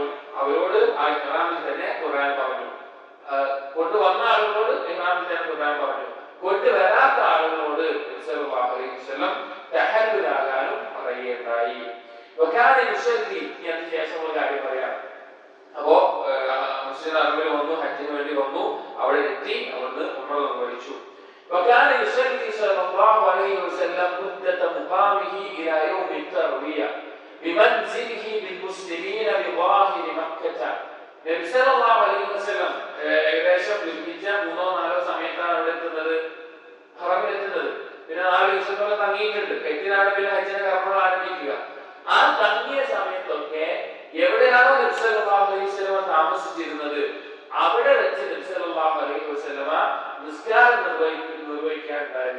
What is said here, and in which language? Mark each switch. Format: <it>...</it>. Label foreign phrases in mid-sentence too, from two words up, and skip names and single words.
<ml>അവരോട് ആ ഇഹ്റാമിൽ തന്നെ തുടരാൻ പറഞ്ഞു. കൊണ്ടുവന്ന ആളുകളോട് ഇഹ്റാമിൽ തന്നെ തുടരാൻ പറഞ്ഞു. കൊണ്ടുവരാത്ത ആളുകളോട് നബി</ml> <ar>صلى الله عليه وسلم</ar> <ml>തഹല്ലുലാകാനും പറയുകയുണ്ടായി.</ml> <ar>وكان يصلي,</ar> <ml>ഇതിന് ശേഷമുള്ള കാര്യം പറയാം. അപ്പോ മുസ്ലിം അറബിൽ വന്നു, ഹജ്ജിന് വേണ്ടി വന്നു, അവിടെ എത്തി, അവിടുന്ന് ഉംറ നിർവഹിച്ചു.</ml> <ar>وكان يصلي صلى الله عليه وسلم مدة مقامه إلى يوم التروية بمنزله بالمسلمين بظاهر مكة.</ar> <ml>നബി</ml> <ar>صلى الله عليه وسلم</ar> <ml>ഏകദേശം ദുൽഹിജ്ജ 3-4 സമയത്താണ് അവിടെ എത്തുന്നത്, ഹറമിൽ എത്തുന്നത്. പിന്നെ 4 ദിവസത്തോളം തങ്ങിയിട്ടുണ്ട്. എത്തിനാണ് പിന്നെ ഹജ്ജിന്റെ കർമ്മങ്ങൾ ആരംഭിക്കുക. ആ തങ്ങിയ സമയത്തൊക്കെ എവിടെയാണോ നബി</ml> <ar>صلى الله عليه وسلم</ar> <ml>താമസിച്ചിരുന്നത് അവിടെ വെച്ച് നബി</ml> <ar>صلى الله عليه وسلم</ar> <ml>നിസ്കാരം നിർവഹിക്കാനുണ്ടായത്.</ml>